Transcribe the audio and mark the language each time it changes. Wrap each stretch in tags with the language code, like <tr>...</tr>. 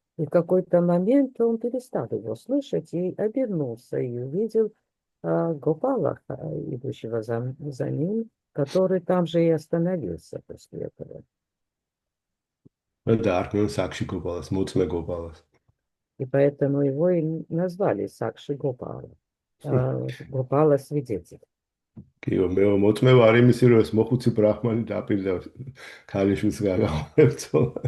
<ru>И в какой-то момент он перестал его слышать и обернулся и увидел Гопала, идущего за ним, который там же и остановился после этого.</ru> <ka>და არქმევენ საკში გოპალას, მოწმე გოპალას.</ka> <ru>И поэтому его и назвали Сакши Гопала. Гопала свидетель.</ru> <ka>კიო, მე მოწმე ვარ იმისი, რომ ეს მოხუცი ბრაჰმანი დაპირდა ქალიშვილს გაგაღვერცო.</ka>